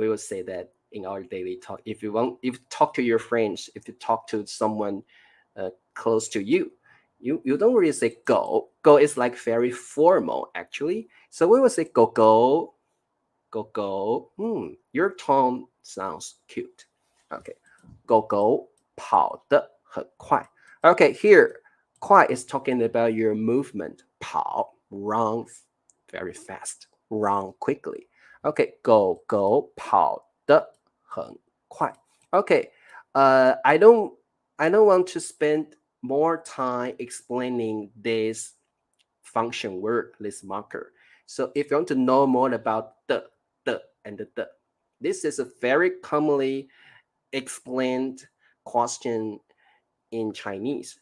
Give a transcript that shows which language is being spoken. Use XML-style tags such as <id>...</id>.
<en>We will say that in our daily talk. If you talk to your friends, if you talk to someone close to you, you don't really say 狗. 狗 is like very formal actually. So we will say 狗狗, 狗狗. Your tone sounds cute.</en> <zh>Okay, 狗狗跑得很快.</zh> <en>Okay, here 快 is talking about your movement. 跑 run very fast, run quickly.</en> <zh>Okay, 狗狗跑得很快.</zh> <en>Okay, I don't want to spend more time explaining this function word, this marker. So if you want to know more about the and the, this is a very commonly explained question in Chinese.</en>